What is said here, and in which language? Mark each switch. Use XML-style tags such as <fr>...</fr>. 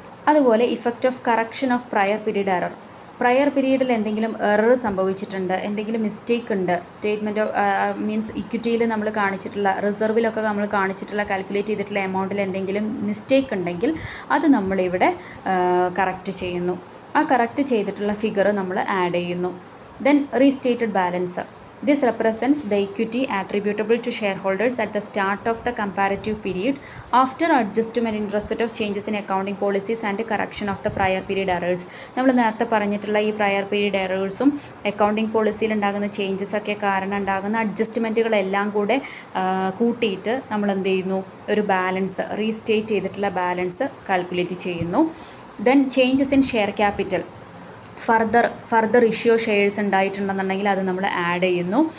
<ml>അതുപോലെ</ml> <en>Effect of correction of prior period error.</en> <ml>Prayer പീരീഡിൽ എന്തെങ്കിലും എറർ സംഭവിച്ചിട്ടുണ്ട്, എന്തെങ്കിലും മിസ്റ്റേക്ക് ഉണ്ട്, സ്റ്റേറ്റ്മെൻറ്റ് ഓഫ് മീൻസ് ഇക്വിറ്റിയിൽ നമ്മൾ കാണിച്ചിട്ടുള്ള റിസർവിലൊക്കെ നമ്മൾ കാണിച്ചിട്ടുള്ള കാൽക്കുലേറ്റ് ചെയ്തിട്ടുള്ള എമൗണ്ടിൽ എന്തെങ്കിലും മിസ്റ്റേക്ക് ഉണ്ടെങ്കിൽ അത് നമ്മളിവിടെ കറക്റ്റ് ചെയ്യുന്നു. ആ കറക്റ്റ് ചെയ്തിട്ടുള്ള ഫിഗർ നമ്മൾ ആഡ് ചെയ്യുന്നു.</ml> <en>Then restated balance. This represents the equity attributable to shareholders at the start of the comparative period after adjustment in respect of changes in accounting policies and correction of the prior period errors.</en> <ml>നമ്മൾ നേരത്തെ പറഞ്ഞിട്ടുള്ള ഈ prayer period എറേഴ്സും accounting പോളിസിയിൽ ഉണ്ടാകുന്ന changes ഒക്കെ കാരണം ഉണ്ടാകുന്ന അഡ്ജസ്റ്റ്മെൻറ്റുകളെല്ലാം കൂടെ കൂട്ടിയിട്ട് നമ്മൾ എന്ത് ചെയ്യുന്നു, ഒരു ബാലൻസ് റീസ്റ്റേറ്റ് ചെയ്തിട്ടുള്ള ബാലൻസ് കാൽക്കുലേറ്റ് ചെയ്യുന്നു.</ml> <en>Then changes in share capital.</en> <ml>Further issue shares ഉണ്ടായിട്ടുണ്ടെന്നുണ്ടെങ്കിൽ അത് നമ്മൾ ആഡ് ചെയ്യുന്നു.</ml>